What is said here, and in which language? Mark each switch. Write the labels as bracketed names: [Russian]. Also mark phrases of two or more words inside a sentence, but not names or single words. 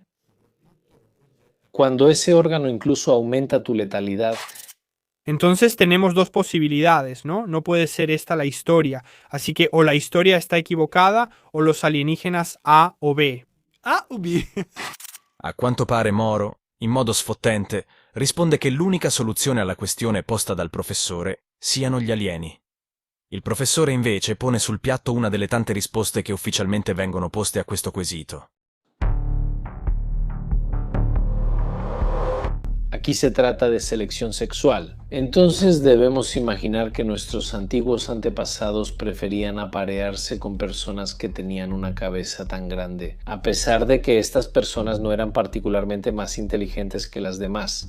[Spanish] Cuando ese órgano incluso aumenta tu letalidad, Entonces tenemos dos posibilidades, ¿no? No puede ser esta la historia. Así que o la historia está equivocada o los alienígenas A o B. A o B. [Italian] A quanto pare Moro, in modo sfottente, risponde che l'unica soluzione alla questione posta dal professore siano gli alieni. Il professore invece pone sul piatto una delle tante risposte che ufficialmente vengono poste a questo quesito. [Spanish] Aquí se trata de selección sexual. Entonces debemos imaginar que nuestros antiguos antepasados preferían aparearse con personas que tenían una cabeza tan grande, a pesar de que estas personas no eran particularmente más inteligentes que las demás.